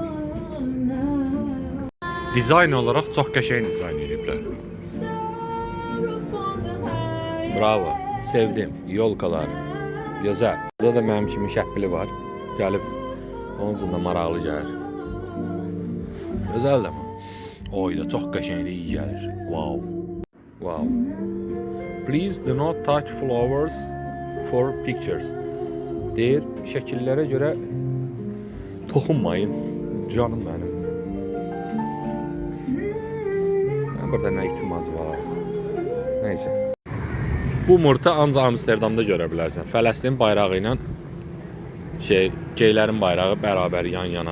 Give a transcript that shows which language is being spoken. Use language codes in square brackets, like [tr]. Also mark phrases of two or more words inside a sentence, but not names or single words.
[az] Dizayn olaraq çox qəşəng dizayn ediblər. Bravo. Sevdim. Yolkalar. Gözəl. Burada da mənim kimi şəppili var. Gəlib onun üçün də maraqlı gəlir. Gözəl də mi? Oy da çox qəşənglik gəlir. Wow. [en] Please do not touch flowers for pictures. [az] Deyir, şəkillərə görə toxunmayın. Canım mənim. Burada nə ihtimac var? Neyse. Bu murta ancaq Amsterdamda görə bilərsən. Fələstin bayrağı ilə geylərin bayrağı bərabər yan-yana.